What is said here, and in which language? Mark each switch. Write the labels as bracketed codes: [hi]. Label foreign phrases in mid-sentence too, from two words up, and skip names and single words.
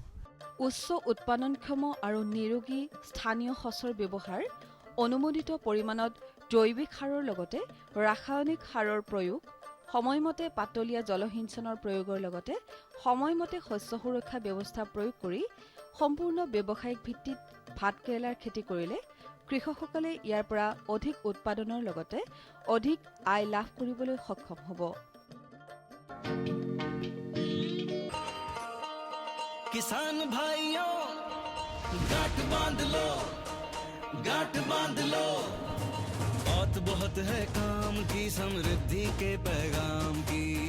[as] উচ্চ উৎপাদনক্ষম আৰু নিৰোগী স্থানীয় শস্যৰ ব্যৱহাৰ, অনুমোদিত পৰিমাণত জৈৱিক সাৰৰ লগতে ৰাসায়নিক সাৰৰ প্ৰয়োগ, সময়মতে পাতলীয়া জলসিঞ্চনৰ প্ৰয়োগৰ লগতে সময়মতে শস্য সুৰক্ষা ব্যৱস্থা প্ৰয়োগ কৰি সম্পূৰ্ণ ব্যৱসায়িক ভিত্তিত ভাতকেৰেলাৰ খেতি কৰিলে কৃষকসকলে ইয়াৰ পৰা অধিক উৎপাদনৰ লগতে অধিক আয় লাভ কৰিবলৈ সক্ষম হ'ব। [hi] किसान भाइयों गांठ बांध लो, गांठ बांध लो, बहुत है काम की, समृद्धि के पैगाम की।